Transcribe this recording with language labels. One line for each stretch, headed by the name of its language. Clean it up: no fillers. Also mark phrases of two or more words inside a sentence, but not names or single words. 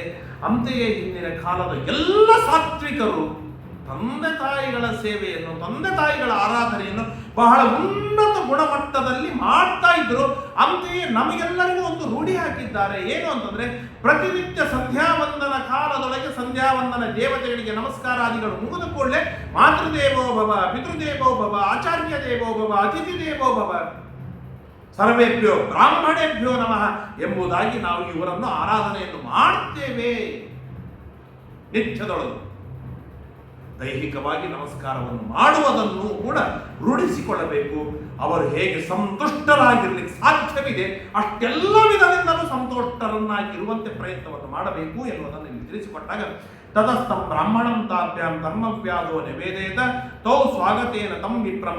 Kannada: ಅಂತೆಯೇ ಹಿಂದಿನ ಕಾಲದ ಎಲ್ಲ ಸಾತ್ವಿಕರು ತಂದೆ ತಾಯಿಗಳ ಸೇವೆಯನ್ನು, ತಂದೆ ತಾಯಿಗಳ ಆರಾಧನೆಯನ್ನು ಬಹಳ ಉನ್ನತ ಗುಣಮಟ್ಟದಲ್ಲಿ ಮಾಡ್ತಾ ಇದ್ರು. ಅಂತೆಯೇ ನಮಗೆಲ್ಲರಿಗೂ ಒಂದು ರೂಢಿ ಹಾಕಿದ್ದಾರೆ. ಏನು ಅಂತಂದ್ರೆ, ಪ್ರತಿನಿತ್ಯ ಸಂಧ್ಯಾವಂದನ ಕಾಲದೊಳಗೆ ಸಂಧ್ಯಾವಂದನ ದೇವತೆಗಳಿಗೆ ನಮಸ್ಕಾರಾದಿಗಳು ಮುಗಿದ ಕೂಡಲೇ
Sanskrit: ಮಾತೃದೇವೋ ಭವ, ಪಿತೃದೇವೋ ಭವ, ಆಚಾರ್ಯ ದೇವೋ ಭವ, ಅತಿಥಿ ದೇವೋ ಭವ, ಸರ್ವೇಭ್ಯೋ ಬ್ರಾಹ್ಮಣೇಭ್ಯೋ ನಮಃ
Kannada: ಎಂಬುದಾಗಿ ನಾವು ಇವರನ್ನು ಆರಾಧನೆಯನ್ನು ಮಾಡ್ತೇವೆ. ನಿತ್ಯದೊಳಗೆ ದೈಹಿಕವಾಗಿ ನಮಸ್ಕಾರವನ್ನು ಮಾಡುವುದನ್ನು ಕೂಡ ರೂಢಿಸಿಕೊಳ್ಳಬೇಕು. ಅವರು ಹೇಗೆ ಸಂತುಷ್ಟರಾಗಿರ್ಲಿಕ್ಕೆ ಸಾಧ್ಯವಿದೆ ಅಷ್ಟೆಲ್ಲ ವಿಧದಿಂದಲೂ ಸಂತುಷ್ಟರನ್ನಾಗಿರುವಂತೆ ಪ್ರಯತ್ನವನ್ನು ಮಾಡಬೇಕು ಎನ್ನುವುದನ್ನು ಇಲ್ಲಿ ತಿಳಿಸಿಕೊಟ್ಟಾಗ,
Sanskrit: ತದಸ್ಥಂ ಬ್ರಾಹ್ಮಣಂ ತಾಭ್ಯಾಂ ಧರ್ಮವ್ಯಾದೋ ನಿವೇದೇತ ತೌ ಸ್ವಾಗತೇನ ತಂ ವಿಪ್ರಮ್ಮ.